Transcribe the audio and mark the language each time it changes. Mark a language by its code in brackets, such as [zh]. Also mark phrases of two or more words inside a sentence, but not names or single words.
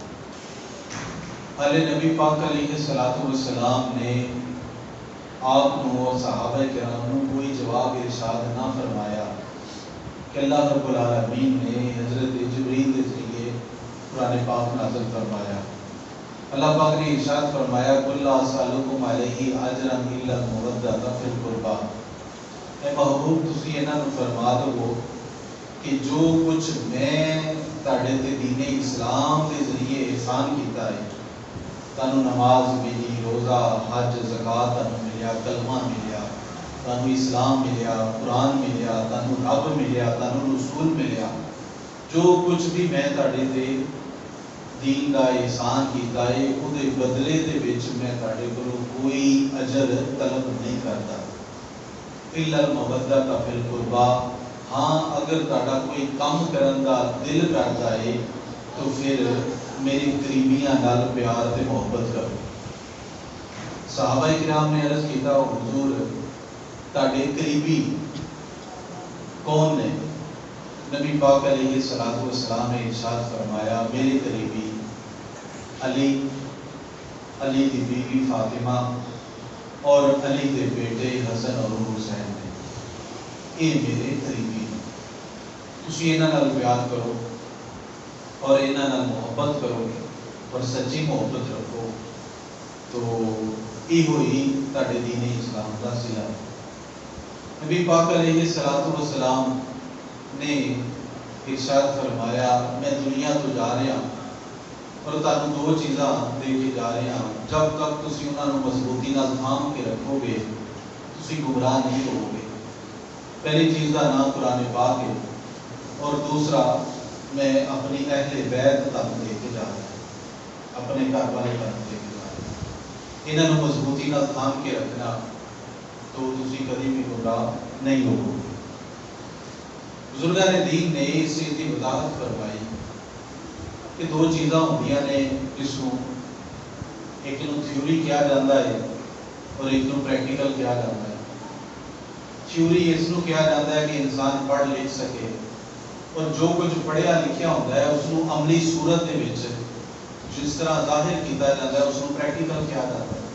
[ur] حالے نبی پاک علیہ الصلوۃ والسلام نے آپ کو اور صحابہ کرام کو کوئی جواب ارشاد نہ فرمایا کہ اللہ رب العالمین نے حضرت جبریل کے ذریعے قرآن پاک نازل فرمایا۔ اللہ پاک نے ارشاد فرمایا [ar] قل لا اسألکم علیہ اجرا الا المودۃ فی القربى، [pa] اے محبوب تسی انہاں نوں فرما دو کہ جو کچھ میں تہاڈے تے دین اسلام کے ذریعے احسان کیتا ہے، تانوں نماز ملی، روزہ، حج، زکوٰۃ تانوں ملیا، کلمہ ملیا، تانوں اسلام ملیا، قرآن ملیا، تانوں رب ملیا، تانوں رسول ملیا، جو کچھ بھی میں تہاڈے تے دین دا احسان کیتا ہے وہ دے بدلے دے وچ میں تہاڈے کولوں کوئی اجر طلب نہیں کرتا، [ar] الا المودۃ فی القربى، [pa] ہاں اگر تہاڈا کوئی کام کرن دا دل کرتا ہے تو پھر میری قریبیاں نال پیار تے محبت کرو۔ صحابہ کرام نے عرض کیتا حضور تہاڈے قریبی کون نے؟ نبی پاک علیہ الصلوۃ والسلام نے ارشاد فرمایا میرے قریبی علی دی بیوی فاطمہ اور علی دے بیٹے حسن اور حسین نے، یہ میرے قریبی ہیں، تسی انہاں نال پیار کرو اور انہاں نال محبت کرو اور سچی محبت رکھو تو یہ ہوئی تہاڈے دین اسلام دا صلہ۔ نبی پاک علیہ الصلوۃ والسلام نے ارشاد فرمایا میں دنیا تو جا رہا اور تانوں دو چیزاں دے کے جا رہا، جب تک تسی انہاں نوں مضبوطی نال تھام کے رکھو گے تسی گمراہ نہیں ہو گے۔ [ur] پہلی چیز کا نام قرآن پاک ہے اور دوسرا میں اپنی اہل بیت تک دے کے جا رہا، اپنے گھر والے تک دے کے جا رہا، [pa] انہاں نوں مضبوطی نال تھام کے رکھنا تو تسی کبھی بھی گمراہ نہیں ہو گے۔ بزرگان دین نے اس چیز کی وضاحت فرمائی کہ دو چیزاں ہوندیاں نے جس کو ایک نوں تھیوری کیا جاتا ہے اور ایک نوں پریکٹیکل کیا جاتا ہے۔ تھیوری اس نوں کیا جاتا ہے کہ انسان پڑھ لکھ سکے اور جو کچھ پڑھیا لکھیا ہوتا ہے اس نوں عملی صورت دے وچ جس طرح ظاہر کیتا جاتا ہے اس نوں پریکٹیکل کیا جاتا ہے۔